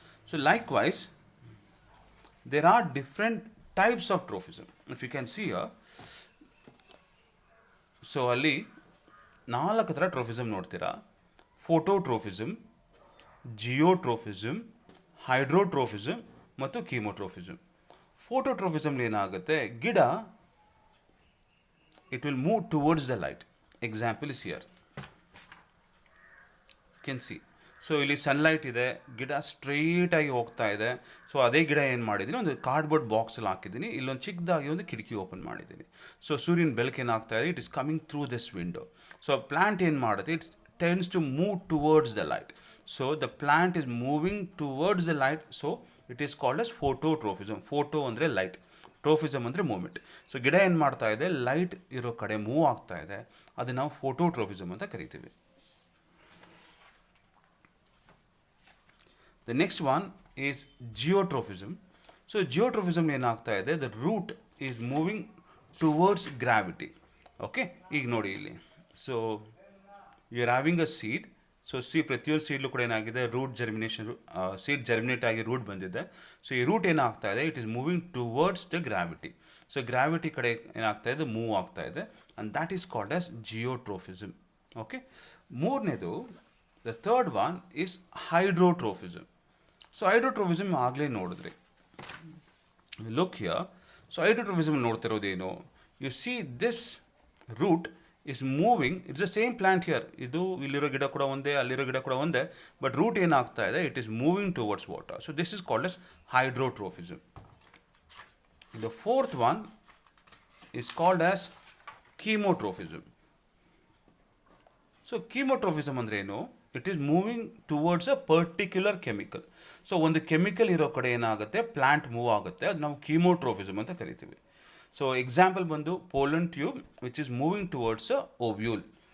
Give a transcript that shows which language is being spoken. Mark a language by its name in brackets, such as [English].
[English] So likewise, there are different types of trophism. If you can see here, so [Kannada] ಅಲ್ಲಿ 4 ಥರ ಟ್ರೋಫಿಸಮ್ ನೋಡ್ತೀರಾ. ಫೋಟೋಟ್ರೋಫಿಸಮ್, ಜಿಯೋಟ್ರೋಫಿಸಮ್, ಹೈಡ್ರೋಟ್ರೋಫಿಸಮ್ ಮತ್ತು ಕೀಮೋಟ್ರೋಫಿಸಮ್. ಫೋಟೋಟ್ರೋಫಿಸಮ್ಲಿ ಏನಾಗುತ್ತೆ, ಗಿಡ [English] It will move towards the light. Example is here, can see. [Kannada] So ಇಲ್ಲಿ sunlight ಇದೆ, ಗಿಡ ಸ್ಟ್ರೈಟಾಗಿ ಹೋಗ್ತಾ ಇದೆ. ಸೊ ಅದೇ ಗಿಡ ಏನು ಮಾಡಿದ್ದೀನಿ, ಒಂದು ಕಾರ್ಡ್ಬೋರ್ಡ್ ಬಾಕ್ಸಲ್ಲಿ ಹಾಕಿದ್ದೀನಿ, ಇಲ್ಲೊಂದು ಚಿಕ್ಕದಾಗಿ ಒಂದು ಕಿಟಕಿ ಓಪನ್ ಮಾಡಿದ್ದೀನಿ. [English] so [Kannada] ಸೂರ್ಯನ ಬೆಳಕು ಏನಾಗ್ತಾ ಇದೆ, [English] It is coming through this window. So plant [Kannada] ಏನು ಮಾಡುತ್ತೆ, [English] It tends to move towards the light. So the plant is moving towards the light. So it is called as phototropism. [Kannada] Photo ಅಂದರೆ light, ಟ್ರೋಫಿಸಮ್ ಅಂದರೆ movement. So ಗಿಡ ಏನು ಮಾಡ್ತಾ ಇದೆ, light ಇರೋ ಕಡೆ ಮೂವ್ ಆಗ್ತಾ ಇದೆ, ಅದನ್ನು ನಾವು ಫೋಟೋಟ್ರೋಫಿಸಮ್ ಅಂತ ಕರಿತೀವಿ. [English] The next one is geotrophism. So geotrophism [Kannada] ಏನಾಗ್ತಾ ಇದೆ, [English] the root is moving towards gravity. Okay, [Kannada] ಈಗ ನೋಡಿ ಇಲ್ಲಿ. [English] So you are having a seed. [Kannada] So ಪ್ರತಿಯೊಂದು ಸೀಡ್ಲು ಕೂಡ ಏನಾಗಿದೆ, ರೂಟ್ ಜರ್ಮಿನೇಷನ್, ಸೀಡ್ ಜರ್ಮಿನೇಟ್ ಆಗಿ ರೂಟ್ ಬಂದಿದೆ. [English] so [Kannada] ಈ ರೂಟ್ ಏನಾಗ್ತಾ ಇದೆ, [English] It is moving towards the gravity. So [Kannada] gravity ಕಡೆ ಏನಾಗ್ತಾ ಇದೆ, ಮೂವ್ ಆಗ್ತಾ ಇದೆ, [English] And that is called as geotropism. Okay, ಮೂರನೇದು, the third one is hydrotropism. [Kannada] So ಹೈಡ್ರೋಟ್ರೋಫಿಸಮ್ ಆಗಲೇ ನೋಡಿದ್ರಿ, [English] Look here. So hydrotropism ನೋಡ್ತಿರೋದೇನು, you see this root is moving, it's the same plant here. [Kannada] ಇದು ಇಲ್ಲಿರೋ ಗಿಡ ಕೂಡ ಒಂದೇ, ಅಲ್ಲಿರೋ ಗಿಡ ಕೂಡ ಒಂದೇ, ಬಟ್ ರೂಟ್ ಏನಾಗ್ತಾ ಇದೆ, [English] It is moving towards water. So this is called as hydrotropism. The fourth one is called as chemotrophism. So chemotropism [Kannada] ಅಂದರೆ ಏನು, [English] It is moving towards a particular chemical. [Kannada] So ಒಂದು ಕೆಮಿಕಲ್ ಇರೋ ಕಡೆ ಏನಾಗುತ್ತೆ, ಪ್ಲಾಂಟ್ ಮೂವ್ ಆಗುತ್ತೆ, ಅದು ನಾವು ಕೀಮೋಟ್ರೋಫಿಸಮ್ ಅಂತ ಕರಿತೀವಿ. [English] So example ಬಂದು pollen tube which is moving towards a ovule.